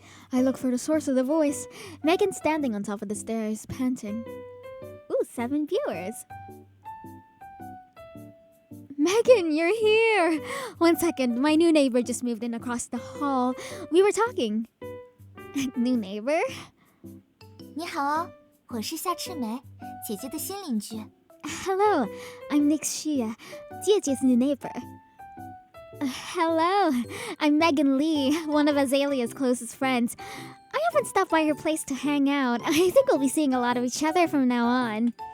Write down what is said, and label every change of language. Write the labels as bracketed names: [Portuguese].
[English] I look for the source of the voice. Megan standing on top of the stairs, panting. Ooh, 7 viewers. Megan, you're here. 1 second, my new neighbor just moved in across the hall. We were talking. New neighbor? [Chinese] 你好哦，我是夏赤梅，姐姐的新邻居。 [English] Hello, I'm Nyx Xia, Jie's new neighbor. Hello, I'm Megan Lee, one of Azalea's closest friends. I often stop by her place to hang out. I think we'll be seeing a lot of each other from now on.